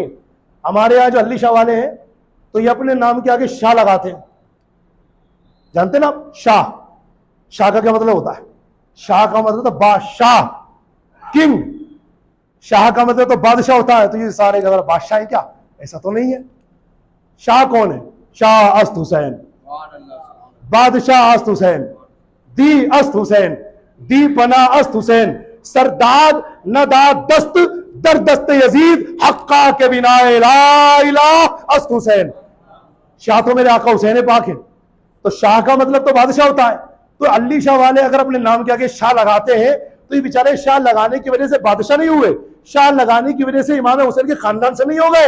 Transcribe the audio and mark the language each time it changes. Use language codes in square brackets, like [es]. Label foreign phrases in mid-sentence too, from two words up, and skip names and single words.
[ur] ہمارے یہاں جو علی شاہ والے ہیں تو یہ اپنے نام کے آگے شاہ لگاتے ہیں. جانتے نا آپ شاہ کا کیا مطلب ہوتا ہے؟ شاہ کا مطلب تو بادشاہ، کنگ. شاہ کا مطلب تو بادشاہ ہوتا ہے. تو یہ سارے کا بادشاہ ہے کیا؟ ایسا تو نہیں ہے. شاہ کون ہے؟ [fa] شاہ است حسین، بادشاہ است حسین، دی است حسین، دی پناہ است حسین، سرداد نداد دست در دست یزید حقا کے بنا لا الہ است حسین. [ur] شاہ تو میرے آقا حسین پاک ہے. تو شاہ کا مطلب تو بادشاہ ہوتا ہے. تو علی شاہ والے اگر اپنے نام کے آگے شاہ لگاتے ہیں تو یہ بیچارے شاہ لگانے کی وجہ سے بادشاہ نہیں ہوئے، شاہ لگانے کی وجہ سے امام حسین کے خاندان سے نہیں ہو گئے.